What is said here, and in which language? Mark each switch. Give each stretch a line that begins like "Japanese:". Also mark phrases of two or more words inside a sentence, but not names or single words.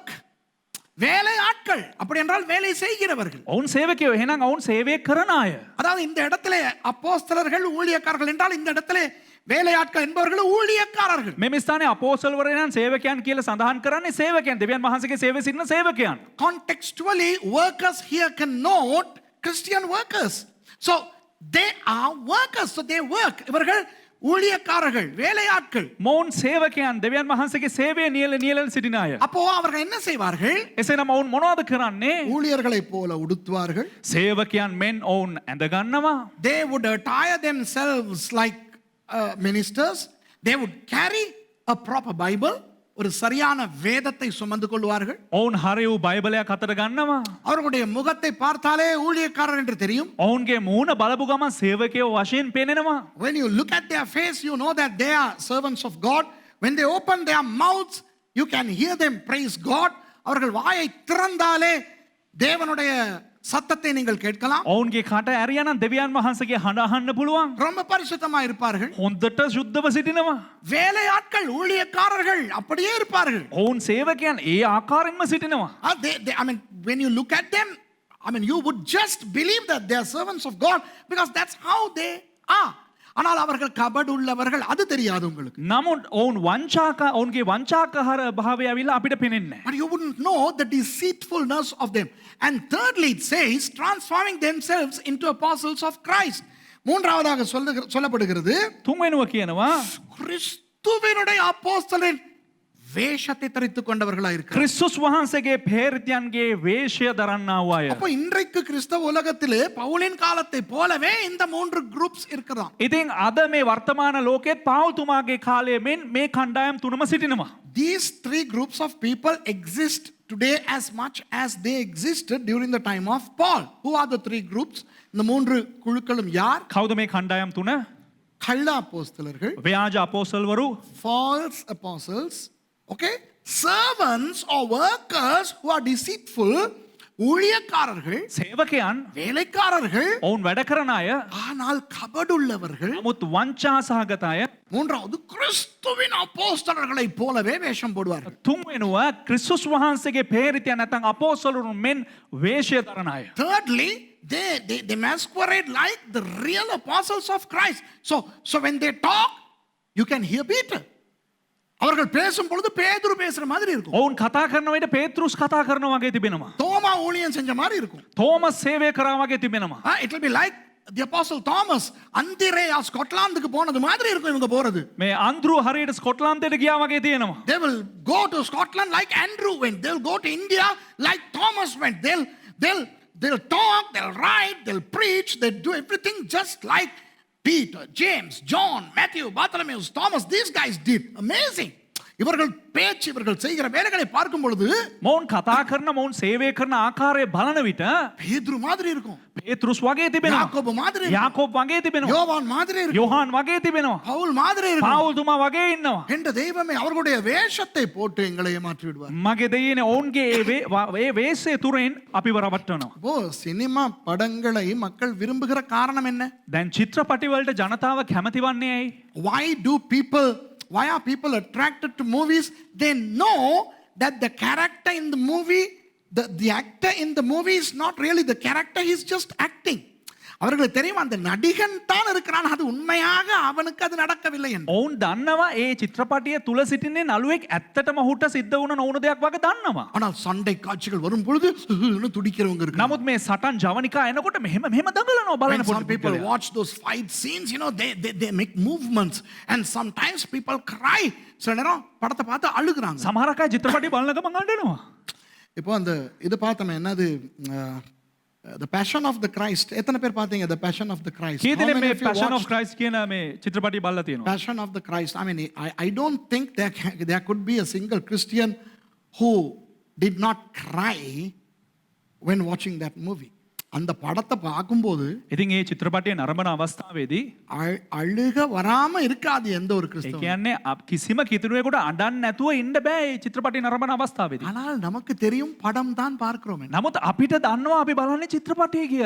Tamil: வேலையாட்கள் அப்படி என்றால் வேலை செய்கிறவர்கள்.
Sinhala: ඔවුන් සේවකයෝ එහෙනම් ඔවුන් සේවය කරන අය.
Tamil: அதாவது இந்த இடத்திலே அப்போஸ்தலர்கள் ஊழியக்காரர்கள் என்றால் இந்த இடத்திலே வேலையாட்கள் என்பவர்கள் ஊழியக்காரர்கள்.
Sinhala: මෙම ස්ථානයේ අපෝස්තලවරයන් සේවකයන් කියලා සඳහන් කරන්නේ සේවකයන්. දෙවියන් වහන්සේගේ සේවයේ සිටින සේවකයන්.
English: Contextually, workers here connote Christian workers. So they are workers, so they work.
Tamil: இவர்கள் ஊழியக்காரர்கள், வேலையாட்கள்.
Sinhala: මොවුන් සේවකයන්, දෙවියන් වහන්සේගේ සේවයේ නියැලෙන සිටින අය.
Tamil: அப்போ அவர்கள் என்ன செய்வார்கள்?
Sinhala: එසේනම් ඔවුන් මොනවද කරන්නේ?
Tamil: ஊழியர்களைப் போல உடுத்துவார்கள்.
Sinhala: සේවකයන් මෙන් ඔවුන් ඇඳ ගන්නවා.
English: They would attire themselves like ministers. They would carry a proper Bible.
Tamil: ஒரு சரியான வேதத்தை சுமந்து கொள்வார்கள்.
Sinhala: ඔවුන් හරි වූ බයිබලයක් අතට ගන්නවා.
Tamil: அவர்களுடைய முகத்தை பார்த்தாலே ஊழியக்காரர் என்று தெரியும்.
Sinhala: ඔවුන්ගේ මූණ බලපු ගමන් සේවකයෝ වශයෙන් පේනෙනවා.
English: When you look at their face, you know that they are servants of God. When they open their mouths, you can hear them praise God.
Tamil: அவர்கள் வாயை திறந்தாலே தேவனுடைய சத்தத்தை நீங்கள் கேட்கலாம்.
Sinhala: ඔවුන්ගේ කට ඇරියානම් දෙවියන් වහන්සේගේ හඬ අහන්න පුළුවන්.
Tamil: ரொம்ப பரிசுத்தமா இருப்பார்கள்.
Sinhala: හොඳට සුද්ධව සිටිනවා.
Tamil: வேலையாட்கள், ஊழியக்காரர்கள் அப்படியே இருப்பார்கள்.
Sinhala: ඔවුන් සේවකයන් ඒ ආකාරයෙන්ම සිටිනවා.
English: I mean, when you look at them, I mean, you would just believe that they are servants of God because that's how they are.
Tamil: ஆனால் அவர்கள் கபடு உள்ளவர்கள் அது தெரியாது உங்களுக்கு.
Sinhala: නමුත් ඔවුන්ගේ වංචාකාර භාවය ඇවිල්ලා අපිට පෙනෙන්නේ නැහැ.
English: But you wouldn't know the deceitfulness of them. And thirdly, it says, transforming themselves into apostles of Christ.
Tamil: மூன்றாவதாக சொல்லப்படுகிறது,
Sinhala: තුන්වෙනුව කියනවා
Tamil: கிறிஸ்துவினுடைய அப்போஸ்தலரின் வேஷத்தை தரித்துக் கொண்டவர்களா இருக்கிறார்.
Sinhala: ක්‍රිස්තුස් වහන්සේගේ පේරිතයන්ගේ වේශය දරන්නා වූ අය.
Tamil: அப்ப இன்றைக்கு கிறிஸ்தவ உலகத்திலே பவுலின் காலத்தை போலவே இந்த மூன்று groups இருக்கிறாம்.
Sinhala: ඉතින් අද මේ වර්තමාන ලෝකෙත් පාවුතුමාගේ කාලයේ මෙන් මේ කණ්ඩායම් තුනම සිටිනවා.
English: These three groups of people exist today as much as they existed during the time of Paul. Who are the three groups?
Tamil: இந்த மூன்று குழுக்களும் யார்?
Sinhala: කවුද මේ කණ්ඩායම් තුන?
Tamil: கள்ள அப்போஸ்தலர்கள்,
Sinhala: ව්‍යාජ අපෝස්තලවරු,
English: false apostles, okay? Servants or workers who are deceitful,
Tamil: ஊழியக்காரர்கள்,
Sinhala: සේවකයන්,
Tamil: வேலைக்காரர்கள்,
Sinhala: ඔවුන් වැඩ කරන අය,
Tamil: ஆனால் கபடுள்ளவர்கள்.
Sinhala: නමුත් වංචා සහගත අය.
Tamil: மூன்றாவது கிறிஸ்துவின் அப்போஸ்தலர்களைப் போலவே வேஷம் போடுவார்கள்.
Sinhala: තුන්වෙනුව ක්‍රිස්තුස් වහන්සේගේ පේරිතයන් නැත්නම් අපෝස්තලරුන් මෙන් වේශය දරන අය.
English: Thirdly, they masquerade like the real apostles of Christ. So when they talk, you can hear Peter.
Tamil: அவர்கள் பேசும் பொழுது பேதுரு பேசுற மாதிரி இருக்கும்.
Sinhala: ඔවුන් කතා කරන විට පේත්‍රුස් කතා කරනවා වගේ තිබෙනවා.
Tamil: தோமா ஊழியம் செஞ்ச மாதிரி இருக்கும்.
Sinhala: තෝමස් සේවය කරා වගේ තිබෙනවා.
English: It will be like the apostle Thomas,
Tamil: அந்திரேயா ஸ்காட்லாந்துக்கு போனது மாதிரி இருக்கும் இவங்க போறது.
Sinhala: මේ අන්ද්‍රු හරියට ස්කොට්ලන්තයට ගියා වගේ තියෙනවා.
English: They will go to Scotland like Andrew went. They'll go to India like Thomas went. They'll talk, they'll write, they'll preach, they'll do everything just like Peter, James, John, Matthew, Bartholomew, Thomas. These guys did. Amazing.
Tamil: இவர்கள் பேச்சு, இவர்கள் செய்கிற வேலைகளை பார்க்கும் பொழுது
Sinhala: මොවුන් කතා කරන මොවුන් සේවය කරන ආකාරය බලන විට
Tamil: பேதுரு மாதிரி இருக்கும்,
Sinhala: පේත්‍රුස් වගේ තිබෙනවා.
Tamil: யாக்கோபு மாதிரி இருக்கும்,
Sinhala: යාකෝබ් වගේ තිබෙනවා.
Tamil: யோவான் மாதிரி இருக்கும்,
Sinhala: යොහාන් වගේ තිබෙනවා.
Tamil: பவுல் மாதிரி இருக்கும்.
Sinhala: පාවුල්තුමා වගේ ඉන්නවා.
Tamil: என்ற தெய்வமே அவர்களுடைய வேஷத்தை போட்டு எங்களை ஏமாற்றி விடுவார்.
Sinhala: මගේ දෙයියනේ ඔවුන්ගේ ඒ වේශය තුරෙන් අපිව රවට්ටනවා.
Tamil: இப்போ சினிமா படங்களை மக்கள் விரும்புகிற காரணம் என்ன?
Sinhala: දැන් චිත්‍රපටි වලට ජනතාව කැමති වන්නේ ඇයි?
English: Why are people attracted to movies? They know that the character in the movie, the actor in the movie is not really the character, he's just acting.
Tamil: அவர்களுக்கு தெரியும் அந்த நடிகன் தான் இருக்கிறான், அது உண்மையாக அவனுக்கு அது நடக்கவில்லை என்று.
Sinhala: ඔවුන් දන්නවා ඒ චිත්‍රපටිය තුල සිටින්නේ නළුවෙක් ඇත්තටම ඔහුට සිද්ධ වුණ නොවුණු දෙයක් වගේ දන්නවා.
Tamil: ஆனால் சண்டை காட்சிகள் வரும் பொழுது துடிக்கிறவங்க இருக்காங்க.
Sinhala: නමුත් මේ සටන් ජවනිකා එනකොට මෙහෙම දඟලනවා බලන
English: When some people watch those fight scenes, they make movements and sometimes people cry.
Tamil: சில நேரம் படத்தை பார்த்து அழுகுறாங்க.
Sinhala: සමහරක් අය චිත්‍රපටි බලනකම අඬනවා.
Tamil: இப்போ அந்த இது பார்த்தோமே என்னது,
English: The Passion of the Christ.
Tamil: எத்தனை பேர் பார்த்தீங்க The Passion of the Christ?
Sinhala: කී
English: How
Sinhala: දෙනෙක්
English: many
Sinhala: මේ
English: of you Passion of watched
Sinhala: Christ කියන මේ චිත්‍රපටි බලලා තියෙනවා?
English: Passion of the Christ? I mean, I don't think there could be a single Christian who did not cry when watching that movie.
Tamil: அந்த படத்தை பார்க்கும்போது
Sinhala: ඉතින් ඒ චිත්‍රපටිය නරඹන අවස්ථාවේදී
Tamil: அழுக வராம இருக்காது எந்த ஒரு
Sinhala: ඒ
Tamil: கிறிஸ்தவனும்.
Sinhala: කියන්නේ කිසිම කිතුරුවෙකුට අඬන්න නැතුව ඉන්න බෑ ඒ චිත්‍රපටිය නරඹන අවස්ථාවේදී.
Tamil: ஆனால் நமக்கு தெரியும் படம் தான் பார்க்கிறோம்.
Sinhala: නමුත් අපිට දන්නවා අපි බලන්නේ චිත්‍රපටිය කියලා.